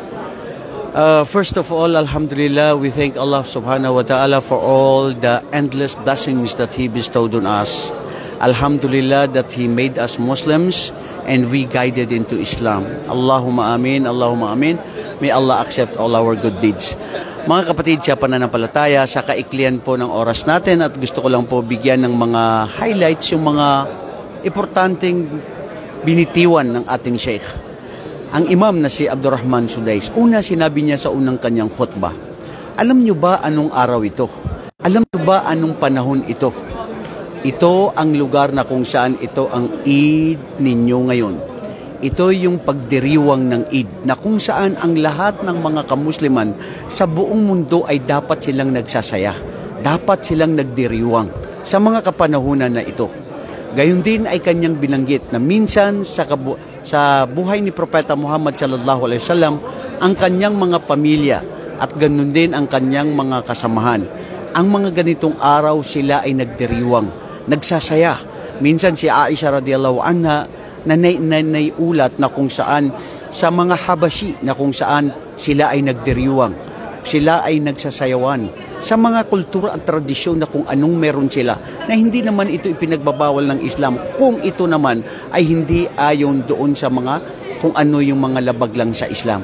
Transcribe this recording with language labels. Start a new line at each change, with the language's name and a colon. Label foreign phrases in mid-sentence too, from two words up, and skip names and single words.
English: First of all, Alhamdulillah, we thank Allah
Arabic: سبحانه وتعالى
English: for all the endless blessings that He bestowed on us. Alhamdulillah that He made us Muslims and we guided into Islam.
Arabic: اللهم آمين، اللهم آمين. May Allah accept all our good deeds.
Filipino: Mga kapatid sa pananampalataya, sa kaiklian po ng oras natin at gusto ko lang po bigyan ng mga highlights, yung mga importanteng binitiwan ng ating Sheikh. Ang imam na si Abdurrahman Sudais, una sinabi niya sa unang kanyang khutbah, alam niyo ba anong araw ito? Alam niyo ba anong panahon ito? Ito ang lugar na kung saan ito ang Eid ninyo ngayon. Ito yung pagdiriwang ng Eid na kung saan ang lahat ng mga kamusliman sa buong mundo ay dapat silang nagsasaya. Dapat silang nagdiriwang sa mga kapanahunan na ito. Gayon din ay kanyang binanggit na minsan sa buhay ni Propeta Muhammad
Arabic: صلى الله عليه وسلم
Filipino: ang kanyang mga pamilya at ganun din ang kanyang mga kasamahan. Ang mga ganitong araw sila ay nagdiriwang, nagsasaya. Minsan si Aisha
Arabic: رضي الله عنها
Filipino: nanay-ulat na kung saan sa mga Habashi na kung saan sila ay nagdiriwang, sila ay nagsasayawan sa mga kultura at tradisyon na kung anong meron sila na hindi naman ito ipinagbabawal ng Islam kung ito naman ay hindi ayon doon sa mga kung ano yung mga labag lang sa Islam.